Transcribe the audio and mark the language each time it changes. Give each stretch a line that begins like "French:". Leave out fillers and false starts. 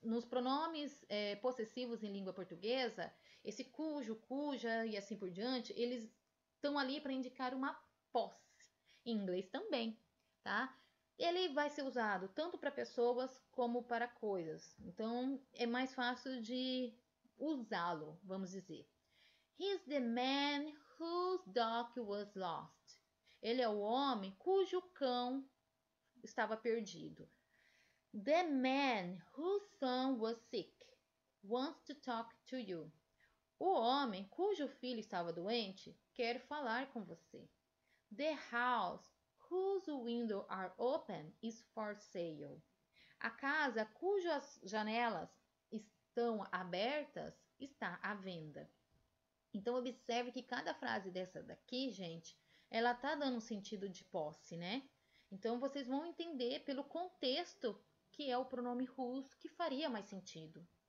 Portuguese: Nos pronomes possessivos em língua portuguesa, esse cujo, cuja e assim por diante, eles estão ali para indicar uma posse. Em inglês também, tá? Ele vai ser usado tanto para pessoas como para coisas. Então, é mais fácil de usá-lo, vamos dizer.
English: He's the man whose dog was lost.
Portuguese: Ele é o homem cujo cão estava perdido.
English: The man whose son was sick wants to talk to you.
Portuguese: O homem cujo filho estava doente quer falar com você.
English: The house whose windows are open is for sale.
Portuguese: A casa cujas janelas estão abertas está à venda. Então observe que cada frase dessa daqui, gente, ela tá dando um sentido de posse, né? Então vocês vão entender pelo contexto que é o pronome whose que faria mais sentido.